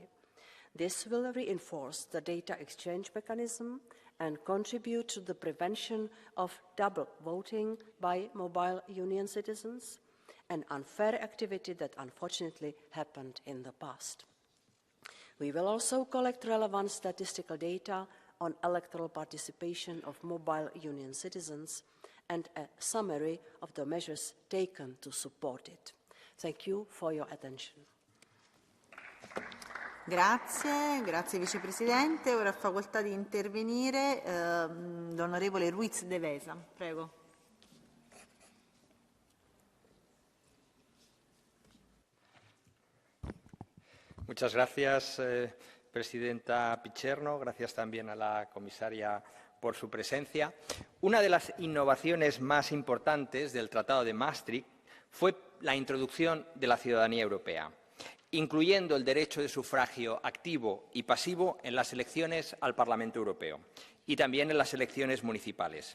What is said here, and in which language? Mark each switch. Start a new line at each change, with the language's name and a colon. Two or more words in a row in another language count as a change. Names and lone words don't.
English: This will reinforce the data exchange mechanism and contribute to the prevention of double voting by mobile union citizens, an unfair activity that unfortunately happened in the past. We will also collect relevant statistical data on electoral participation of mobile union citizens and a summary of the measures taken to support it. Thank you for your attention.
Italian: Grazie, grazie Vicepresidente. Ora ha facoltà di intervenire l'onorevole Ruiz de Vesa. Prego.
Spanish: Muchas gracias, Presidenta Picerno. Gracias también a la comisaria por su presencia. Una de las innovaciones más importantes del Tratado de Maastricht fue la introducción de la ciudadanía europea, incluyendo el derecho de sufragio activo y pasivo en las elecciones al Parlamento Europeo y también en las elecciones municipales.